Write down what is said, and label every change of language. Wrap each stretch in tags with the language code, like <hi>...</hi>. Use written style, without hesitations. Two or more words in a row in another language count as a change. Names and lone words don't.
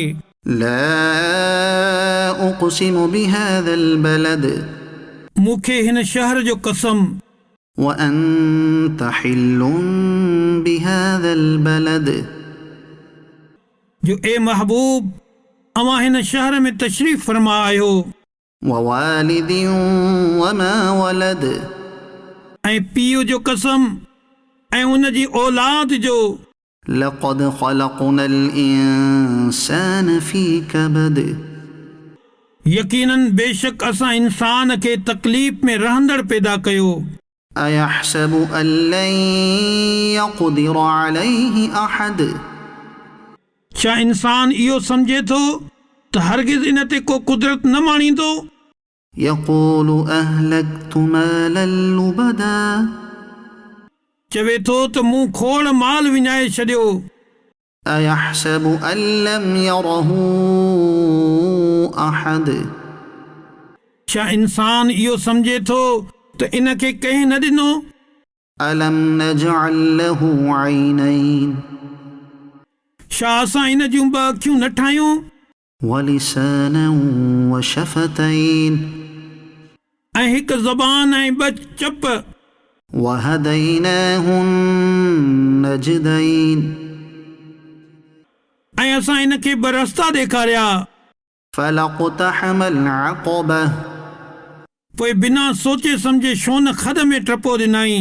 <ar>لا أقسم بهذا البلد,</ar> <sd>मूंखे हिन शहर जो कसम।</sd> <ar>و أنت حل بهذا البلد,</ar> <sd>जो ए महबूब अवां हिन शहर में तशरीफ़ फरमा आयो।</sd> <ar>و والد و ما ولد,</ar> <sd>ऐं पीउ जो कसम ऐं उन जी औलाद जो।</sd> <ar>لقد خلقنا الإنسان في كبد,</ar> <sd>यकीनन बेशक असां इंसान खे तकलीफ़ में रहंदड़ पैदा कयो।</sd> <ar>أيحسب أن لن يقدر عليه أحد,</ar> <sd>छा इंसान इहो सम्झे थो त हरगिज़ इन ते को कुदरत न माणींदो।</sd> <ar>يقول أهلكت مالا لبدا,</ar> <sd>चवे थो त मूं खोड़ माल विञाए छॾियो।</sd> <ar>أيحسب أن لم يره أحد,</ar> <sd>छा इंसान इहो सम्झे थो त इन खे कंहिं न ॾिनो।</sd> <ar>ألم نجعل له عينين,</ar> <sd>छा असां इन जूं ॿ अखियूं न ठाहियूं।</sd> <ar>و لسانا و شفتين,</ar> <sd>ऐं हिकु ज़बान ऐं ॿ चप।</sd> <ar>و هديناه النجدين,</ar> <sd>ऐं असां इन खे ॿ रस्ता ॾेखारिया।</sd> <ar>فلا اقتحم العقبة,</ar> <sd>पोइ बिना सोचे सम्झे छो न खॾ में टपो ॾिनई।</sd>